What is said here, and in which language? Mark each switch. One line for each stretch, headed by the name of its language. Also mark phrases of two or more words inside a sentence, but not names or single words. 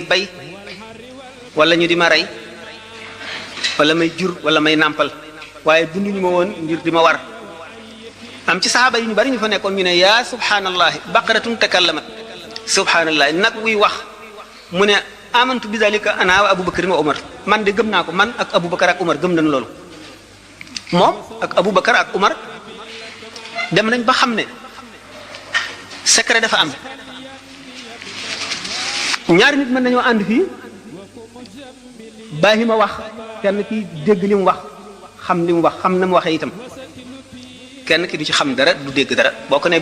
Wolof: bay wala ñu di ma rey wala may jur wala may nàmpal waaye binduñu ma woon ngir di ma war am ci saxaaba yi ñu bari ñu fa nekkoon ñu ne yaa
Arabic: سبحان الله بقرة تكلمت سبحان الله
Wolof: nag wuy wax mu ne
Arabic: آمنت بذلك أنا وأبو بكر وعمر
Wolof: man de gëm naa ko man ak abubakar ak umar gëm nañu loolu moom ak abubakar ak umar dem nañ ba xam ne secret dafa am ñaari nit mën nañoo ànd fii bàyyi ma wax kenn ki dégg li mu wax xam li mu wax xam na mu waxee itam kenn ki du ci xam dara du dégg dara boo ko ne